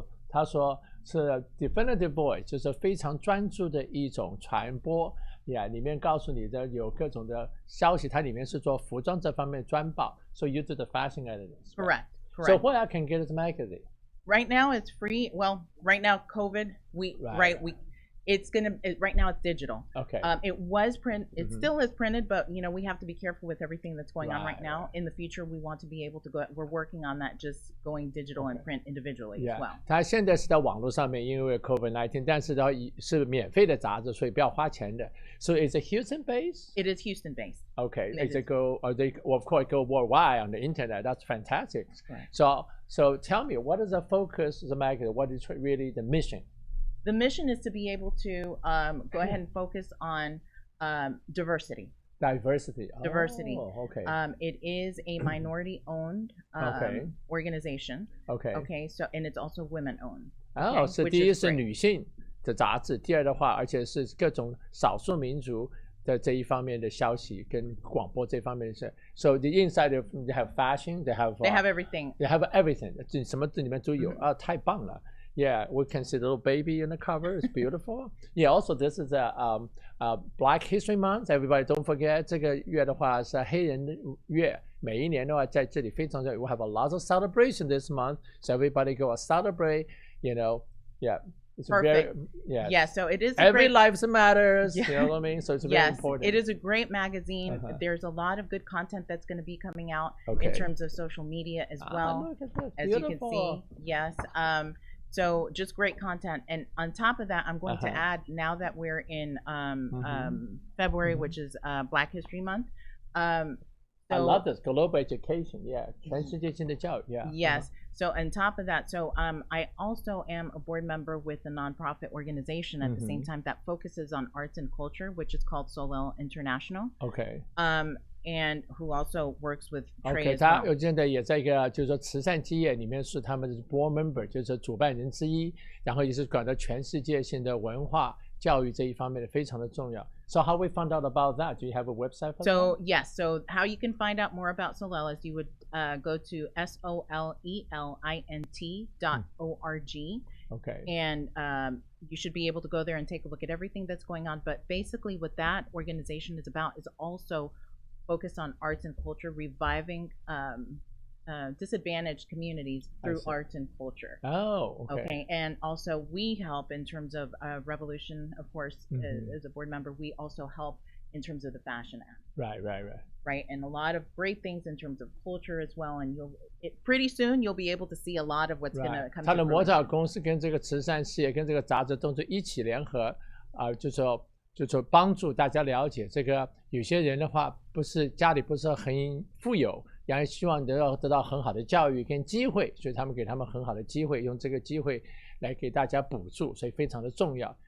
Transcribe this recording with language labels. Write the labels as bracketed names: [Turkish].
[Chinese] 他说是 [English] definitive voice， [Chinese] 就是非常专注的一种传播。 Yeah， 里面告诉你的有各种的消息，它里面是做服装这方面的专报。 [English] So you do the fashion editors. Correct. So where I can get this magazine? Right now it's free. Well, right now COVID, right now it's digital. Okay. It was print. It still is printed, but you know, we have to be careful with everything that's going on right now. In the future, we want to be able to go. We're working on that, just going digital and print individually as well. [Chinese] 它现在是在网络上面，因为 COVID-19， 但是是免费的杂志，所以不要花钱的。 [English] So is it Houston based? It is Houston based. Okay. Of course go worldwide on the internet. That's fantastic. Right. So tell me, what is the focus of the magazine? What is really the mission? The mission is to be able to go ahead and focus on diversity. Diversity. Oh, okay. It is a minority-owned organization. Okay. So and it's also women-owned. [Chinese] 是第一是女性的杂志，第二的话，而且是各种少数民族的这一方面的消息跟广播这方面的事。 [English] So the inside of they have fashion, they have everything. They have everything. [Chinese] 什么这里面都有啊，太棒了。 [English] Yeah, we can see the little baby in the cover. It's beautiful. Yeah, also this is Black History Month. Everybody don't forget [Chinese] 这个月的话是黑人月。每一年的话在这里非常重要。 [English] We have a lot of celebration this month, so everybody go celebrate. You know, yeah. It's Perfect. Yeah. So it is every life matters. You know what I mean? So it's very important. It is a great magazine. There's a lot of good content that's going to be coming out in terms of social media as well. Look at that. As you can see. Yes. So just great content. And on top of that, I'm going to add, now that we're in February, which is Black History Month. I love this global education. [Chinese] Yeah, 全世界性的教育. [English] Yeah. Yes. So on top of that, I also am a board member with a nonprofit organization at the same time that focuses on arts and culture, which is called Solel International. Okay. And who also works with Trey Okay, as well. [Chinese] 他现在也在一个就是说慈善基业里面是他们的 board member， 就是主办人之一，然后也是管到全世界性的文化教育这一方面的非常的重要。 [English] So how we found out about that? Do you have a website for that? So yes, so how you can find out more about Solel is you would go to solelint.org. Okay. And you should be able to go there and take a look at everything that's going on. But basically what that organization is about is also focused on arts and culture, reviving disadvantaged communities through arts and culture. Oh, okay. And also we help in terms of Revolution, of course, as a board member, we also help in terms of the Fashion Act. Right, and a lot of great things in terms of culture as well. And pretty soon you'll be able to see a lot of what's going to come. [Chinese] 他的模特公司跟这个慈善事业跟这个杂志都是一起联合，就是帮助大家了解这个。有些人的话，不是家里不是很富有，然后希望得到很好的教育跟机会，所以他们给他们很好的机会，用这个机会来给大家补助，所以非常的重要。